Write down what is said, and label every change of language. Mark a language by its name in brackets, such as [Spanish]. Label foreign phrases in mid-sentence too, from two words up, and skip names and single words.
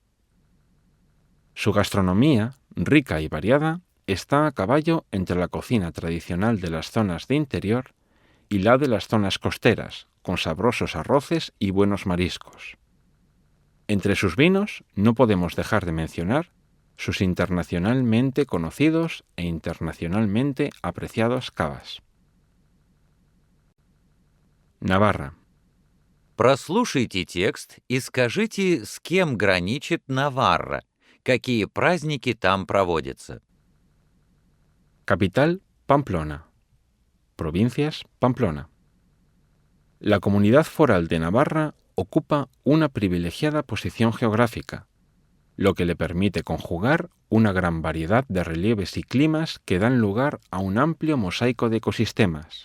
[Spanish] Su gastronomía, rica y variada, está a caballo entre la cocina tradicional de las zonas de interior y la de las zonas costeras, con sabrosos arroces y buenos mariscos. Entre sus vinos no podemos dejar de mencionar sus internacionalmente conocidos e internacionalmente apreciados cavas. Navarra. [Russian] Прослушайте текст и скажите, с кем граничит Наварра, какие праздники там проводятся. [Spanish] Capital, Pamplona. Provincias, Pamplona. La comunidad foral de Navarra ocupa una privilegiada posición geográfica, lo que le permite conjugar una gran variedad de relieves y climas que dan lugar a un amplio mosaico de ecosistemas.